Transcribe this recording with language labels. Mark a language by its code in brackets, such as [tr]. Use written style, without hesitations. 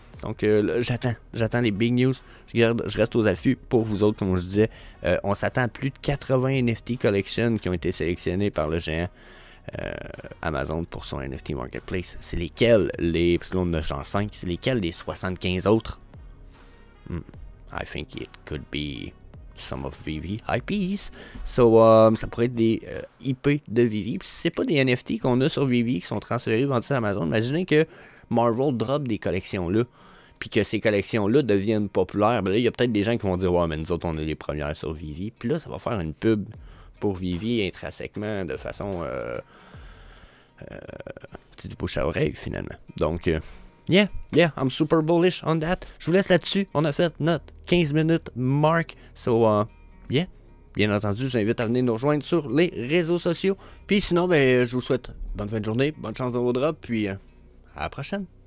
[fr] Donc j'attends les big news. Je reste aux affûts pour vous autres, comme je disais. On s'attend à plus de 80 NFT collections qui ont été sélectionnés par le géant Amazon pour son NFT Marketplace. C'est lesquels, parce que là on a genre 5, c'est lesquels des 75 autres? [en] I think it could be some of Vivi IPs. [fr] So, ça pourrait être des IP de Vivi. Puis si c'est pas des NFT qu'on a sur Vivi qui sont transférés vendus à Amazon, imaginez que Marvel drop des collections là, puis que ces collections-là deviennent populaires. Ben là, il y a peut-être des gens qui vont dire, ouais, mais nous autres, on est les premières sur Vivi. Puis là, ça va faire une pub pour Vivi intrinsèquement de façon du bouche à oreille finalement. [en] Donc, yeah, I'm super bullish on that. [fr] Je vous laisse là-dessus. On a fait notre 15 minutes mark. [en] So, yeah. [fr] Bien entendu, je vous invite à venir nous rejoindre sur les réseaux sociaux. Puis sinon, je vous souhaite bonne fin de journée, bonne chance dans vos drops, puis à la prochaine.